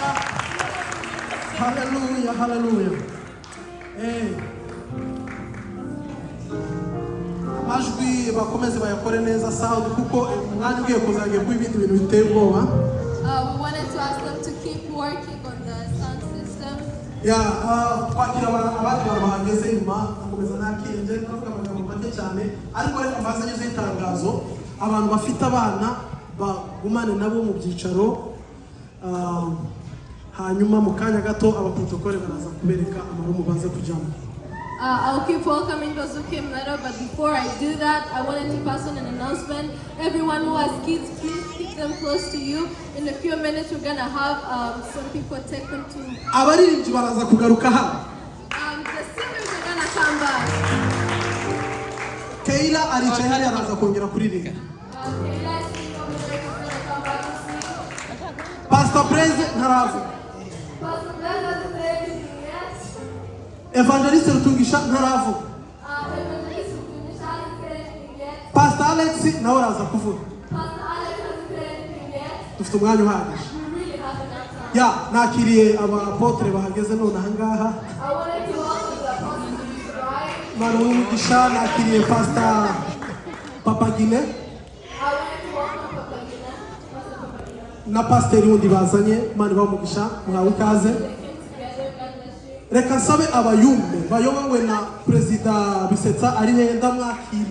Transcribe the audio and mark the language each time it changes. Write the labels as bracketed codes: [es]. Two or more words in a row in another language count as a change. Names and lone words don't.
[rw] Haleluya, haleluya. Amajwi bakomeze bayakore neza sound kuko umwanya ugiye kuzagerwa ibindi bintu biteye ubwoba. [en] We wanted to ask them to keep working on the sound system. [rw] Kwakira abandi bantu bahageze nyuma akomeza nakire nje ndavuga amagambo make cyane ariko reka mbaze nyuze itangazo abantu bafite abana bagumane nabo mu byicaro hanyuma mu kanya gato abaprotokole baraza kubereka amarumu baze kujyamo. [en] I'll keep welcoming those who came later, but before I do that, I wanted to pass on an announcement. Everyone who has kids, please keep them close to you. In a few minutes, we're gonna have some people take them to. [rw] Abaririmbyi baraza kugaruka hano. [en] The singers are gonna come back. [rw] Keila aricaye hariya araza kongera kuririmba. [en] Kayla is singing over there. He's gonna come back to sing. [rw] Pastor Praise ntaraza. [en] Pastor Glenn doesn't say anything yet. [rw] Evangeliste Rutungisha ntaravuga. [en] Evangelist Rutungisha hasn't said anything yet. [rw] Pastor Alex nawe araza kuvuga. [en] Pastor Alex hasn't said anything yet. [rw] Dufite umwanya uhagije. [en] We really have enough time. [rw] Nakiriye abapotre bahageze none aha ngaha. [en] I wanted to welcome the apostles to be right. [rw] Imana w'umugisha nakiriye Pastor Papagine na Pasiteri wundi bazanye. Imana w'umugisha mwawe ikaze. Reka nsabe abayumbe bayobowe na Perezida Bisetsa ari he ndamwakiriye.